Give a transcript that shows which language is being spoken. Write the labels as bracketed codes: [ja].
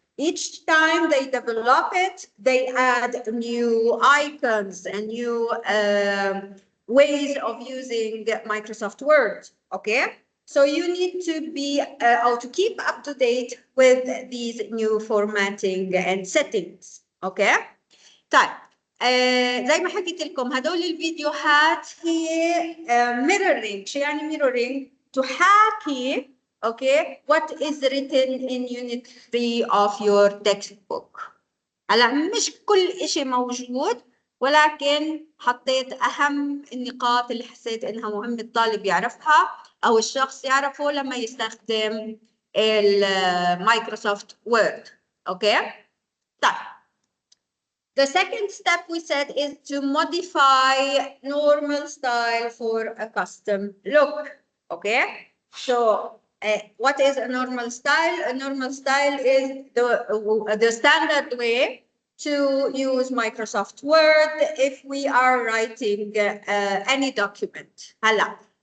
[en] Each time they develop it, they add new icons and new ways of using Microsoft Word. Okay, so you need to be or to keep up to date with these new formatting and settings. Okay. [ar] طيب زي ما حكيت لكم هدول الفيديوهات هي mirroring. [en] شو يعني mirroring؟ تحاكي okay what is written in unit 3 of your textbook. [ar] هلا مش كل إشي موجود ولكن حطيت أهم النقاط اللي حسيت إنها مهم الطالب يعرفها أو الشخص يعرفه لما يستخدم المايكروسوفت وورد. أوكي؟ طيب. [en] The second step we said is to modify normal style for a custom look. Okay? So what is a normal style? A normal style is the standard way to use Microsoft Word if we are writing any document. Hala.